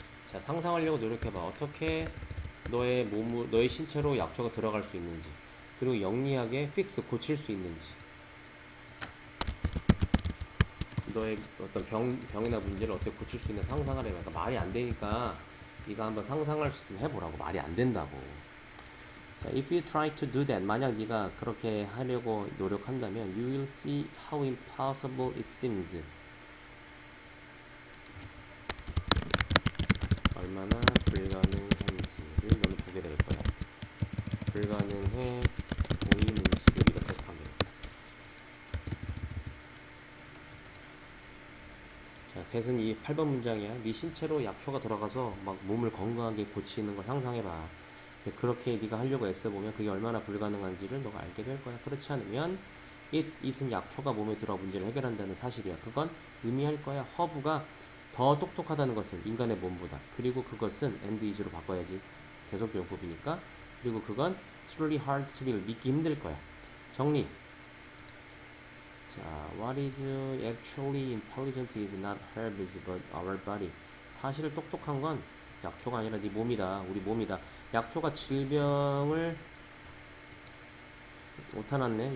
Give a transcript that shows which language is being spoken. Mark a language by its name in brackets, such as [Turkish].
[Korean] 자, 상상하려고 노력해봐. 어떻게 너의 신체로 약초가 들어갈 수 있는지, 그리고 영리하게 fix, 고칠 수 있는지, 너의 어떤 병이나 문제를 어떻게 고칠 수 있는 상상을 해봐. 그러니까 말이 안 되니까 네가 한번 상상할 수 있으면 해보라고. 말이 안 된다고. [English] 자, if you try to do that, [Korean] 만약 네가 그렇게 하려고 노력한다면 [English] you will see how impossible it seems. [Korean] 얼마나 불가능한지를 너는 보게 될 거야. 불가능해 보이는지를 이렇게 하게. 자, 대신 이 8번 문장이야. 네 신체로 약초가 들어가서 막 몸을 건강하게 고치는 걸 상상해봐. 그렇게 네가 하려고 애써보면 그게 얼마나 불가능한지를 너가 알게 될 거야. 그렇지 않으면 it은 약초가 몸에 들어가 문제를 해결한다는 사실이야. 그건 의미할 거야. 허브가 더 똑똑하다는 것을, 인간의 몸보다. 그리고 그것은 and is로 바꿔야지. 계속용법이니까. 그리고 그건 [English] truly hard to believe, [Korean] 믿기 힘들 거야. 정리. [English] 자, what is actually intelligent is not herbs but our body. [Korean] 사실 똑똑한 건 약초가 아니라 네 몸이다. 우리 몸이다. 약초가 질병을 오타났네.